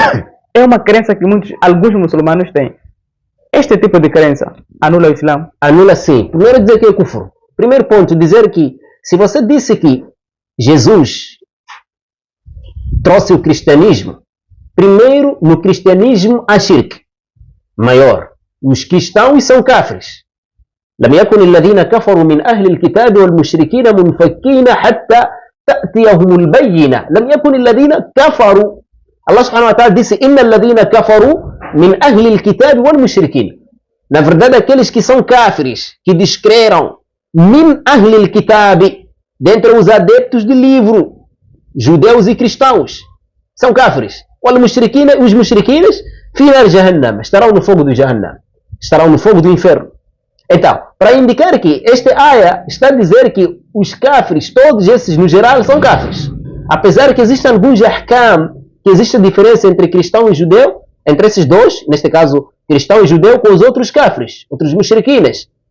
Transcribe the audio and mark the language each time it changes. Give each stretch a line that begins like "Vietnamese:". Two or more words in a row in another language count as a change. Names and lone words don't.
Portuguese: É uma crença que alguns muçulmanos têm. Este tipo de crença anula o Islã? Anula sim. Primeiro dizer que é kufr. Primeiro ponto, dizer que se você disse que Jesus trouxe o cristianismo, primeiro no cristianismo há shirk maior. Os cristãos são kafres.
Arabic: لم يكن الذين كفروا من أهل الكتاب والمشركين منفكين حتى تأتيهم البينة. لم يكن الذين كفروا. الله سبحانه وتعالى disse: إن الذين كفروا من أهل الكتاب والمشركين.
Portuguese: Na verdade, aqueles que são kafres, que descreram,
Arabic: من أهل الكتاب,
Portuguese: dentre os adeptos do livro, judeus e cristãos, são kafres. Os mushriquines,
Arabic: في نار جهنم,
Portuguese: estarão no fogo do Jahannam, estarão no fogo do inferno. Então, para indicar que esta ayah está a dizer que os kafres, todos esses no geral, são kafres. Apesar que existem alguns ahkam, que existe a diferença entre cristão e judeu, entre esses dois, neste caso, cristão e judeu, com os outros kafres, outros mushriquines.